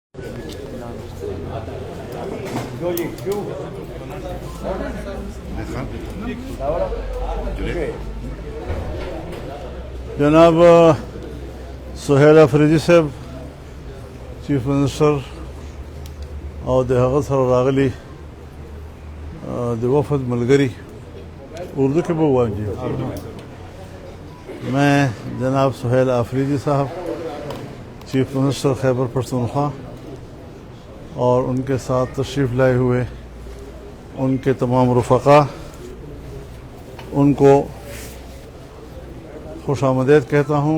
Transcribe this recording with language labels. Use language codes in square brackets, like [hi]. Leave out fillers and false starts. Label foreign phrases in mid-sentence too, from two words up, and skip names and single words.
[ps] جناب سہیل افریدی صاحب [en] chief minister [ps] اور د هغه سره راغلي د وفد ملګري اردو کې به ووایم جی [ur] میں جناب سہیل آفریدی صاحب [en] chief minister [ur] خیبر پختونخوا اور ان کے ساتھ تشریف لائے ہوئے ان کے تمام رفقا ان کو خوش آمدید کہتا ہوں.